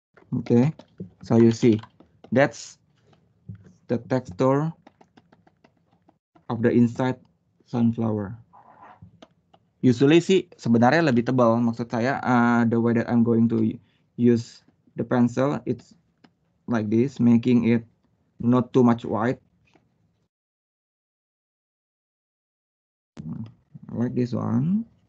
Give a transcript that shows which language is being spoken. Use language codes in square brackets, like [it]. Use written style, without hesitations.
[en] Okay, so you see, that's the texture of the inside sunflower. Usually [id] sih sebenarnya lebih tebal. Maksud saya, [en] the way that I'm going to use the pencil, it's like this, making it not too much white. Like this one.